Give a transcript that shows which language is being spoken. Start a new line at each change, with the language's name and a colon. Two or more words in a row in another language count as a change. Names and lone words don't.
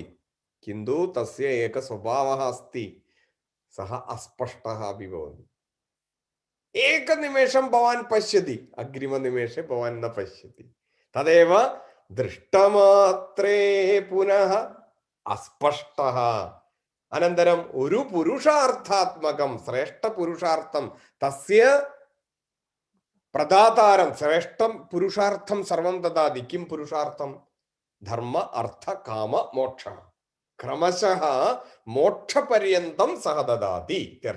Sanskrit: किन्तु तस्य एक स्वभावः अस्ति, सः अस्पष्टः अपि भवति. एकनिमेषं भवान् पश्यति, अग्रिमनिमेषे भवान् न पश्यति. तदेव दृष्टमात्रे पुनः अस्पष्टः. अनन्तरम् ഒരു പുരുഷാർത്ഥാത്മകം ശ്രേഷ്ഠപുരുഷാർത്ഥം തസ്യ പ്രദാതാരം ശ്രേഷ്ഠം പുരുഷാർത്ഥം സർവം ദദാതി. കിം പുരുഷാർത്ഥം? ധർമ്മ അർത്ഥ കാമ മോക്ഷ. ക്രമശഃ മോക്ഷപര്യന്തം സഹ ദദാതി ഇത്യർത്ഥ.